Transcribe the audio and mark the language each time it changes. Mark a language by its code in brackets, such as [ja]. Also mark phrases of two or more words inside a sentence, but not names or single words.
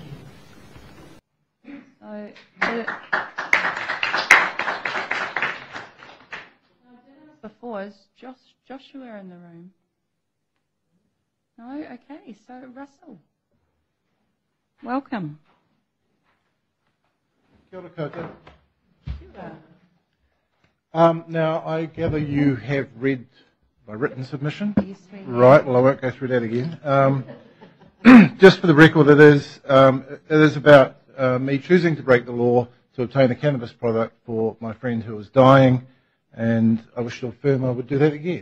[en] Before, is Joshua in the room? No? Okay, so Russell. Welcome. [mi] Kia ora koutou. [en] Now, I gather you have read my written submission? Yes, we have. Right, well, I won't go through that again. Just for the record, it is about me choosing to break the law to obtain a cannabis product for my friend who was dying, and I wish to affirm I would do that again.